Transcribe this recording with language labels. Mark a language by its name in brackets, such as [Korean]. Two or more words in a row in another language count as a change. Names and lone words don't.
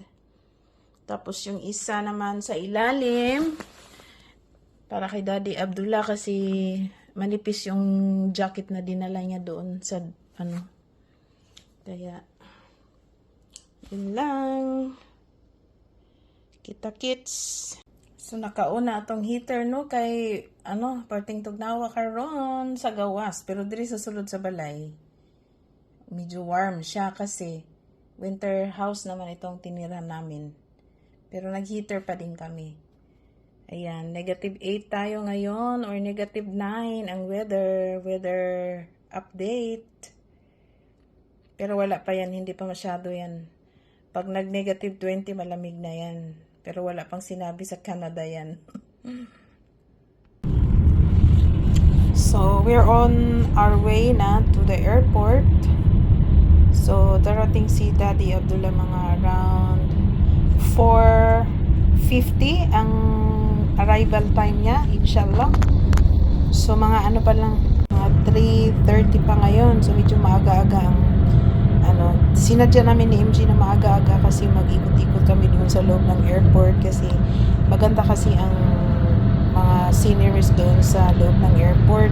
[Filipino] Tapos yung isa naman sa ilalim, para kay Daddy Abdullah kasi manipis yung jacket na dinala niya doon sa Kaya, yun lang. Kita-kits. So, [Cebuano] nakauna atong heater, no? Kay, parting tugnawa karon sa gawas. Pero diri sa sulod sa balay, [Filipino] medyo warm siya kasi [English] winter house [Filipino] naman itong tinira namin. Pero nag-heater pa din kami. Ayan, -8 tayo ngayon or -9 ang [English] weather update. [Filipino] Pero wala pa yan, hindi pa masyado yan. Pag nag-20 malamig na yan. Pero wala pang sinabi sa Canada yan. [English] So, we're on our way na to the airport. [Filipino] So, darating si Daddy Abdullah mga around 4:50 ang arrival time niya, inshallah. So, mga pa lang, mga 3:30 pa ngayon. So, medyo maaga-aga ang, sinadya namin ni MG na maaga-aga kasi mag-ikot-ikot kami doon sa loob ng airport kasi maganda kasi ang mga sceneries doon sa loob ng airport.